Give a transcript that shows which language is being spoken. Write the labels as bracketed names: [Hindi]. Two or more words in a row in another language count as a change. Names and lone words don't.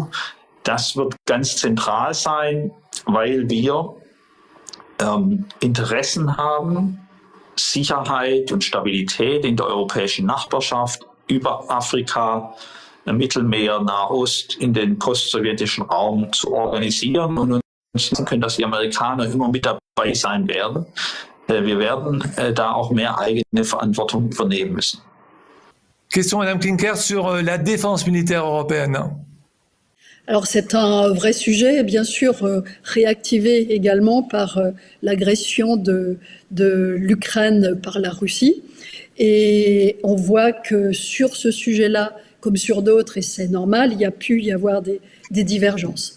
[German] Das wird ganz zentral sein, weil wir Interessen haben, Sicherheit und Stabilität in der europäischen Nachbarschaft über Afrika, Mittelmeer, Nahost, in den postsowjetischen Raum zu organisieren und uns können, dass die Amerikaner immer mit dabei sein werden. Wir werden da auch mehr eigene Verantwortung übernehmen müssen. [French] Question, Madame Klinkert, sur la défense militaire européenne. Alors c'est un vrai sujet, bien sûr, réactivé également par l'agression de l'Ukraine par la Russie. Et on voit que sur ce sujet-là, comme sur d'autres, et c'est normal, il y a pu y avoir des divergences.